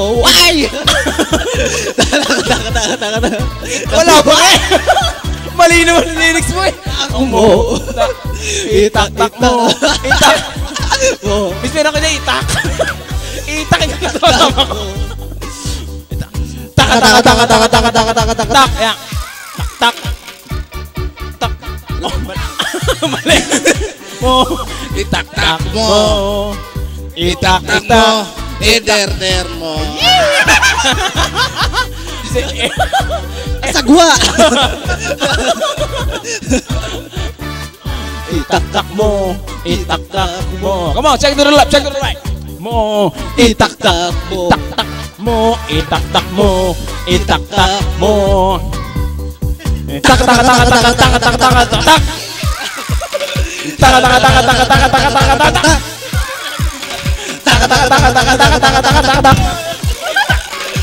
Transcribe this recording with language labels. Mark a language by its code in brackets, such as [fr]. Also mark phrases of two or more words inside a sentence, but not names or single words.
[tl] Ay! Wala ba eh? Mali naman ang lyrics mo eh. Mo, itaktak mo, itak mo. Miss, meron ka na itak. Itak yung kasama ko. Tak, tak, tak, tak, tak, tak, tak, tak, tak, tak, yan. Tak, tak, tak. Oh, mali. Mo, Itaktak mo, itak, itak mo, itak. iderder mo. Sagwa! Itaktak mo, itaktak mo. [en] Come on, check to the left, check to the right. [tl] Mo, Itaktak mo, itaktak mo, itaktak mo, itaktak mo. Tak, tak, tak, tak, tak, tak, tak, tak, tak, tak. Tak, tak, tak, tak, tak, tak, tak, tak, tak, tak. Tak, tak, tak, tak, tak, tak, tak, tak, tak, tak, tak.